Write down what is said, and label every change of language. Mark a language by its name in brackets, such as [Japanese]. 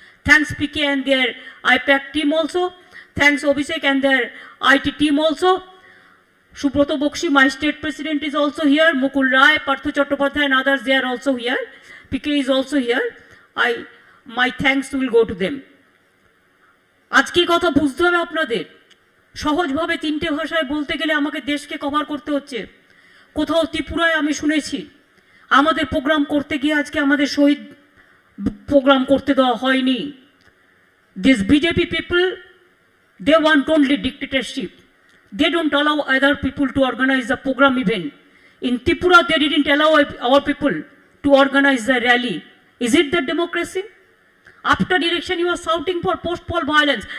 [English] Thanks PK and their IPAC team also. Thanks Abhishek and their IT team also. Subroto Bokshi, my state president, is also here. Mukul Rai, Partho Chattopadhyay and others, they are also here. PK is also here. My thanks will go to them. [Bangla] আজকে কথা বুঝতে হবে আপনাদের। সহজভাবে 3টে ভাষায় বলতে গেলে আমাকে দেশকে কভার করতে হচ্ছে। কোথাও ত্রিপুরায় আমি শুনেছি আমাদের প্রোগ্রাম করতে গিয়ে আজকে আমাদের শহীদ প্রোগ্রাম করতে দেওয়া হয়নি। [English] This BJP people, they want only dictatorship. They don't allow other people to organize the program even. In Tripura, they didn't allow our people to organize the rally. Is it the democracy? After election, you are shouting for post-poll violence.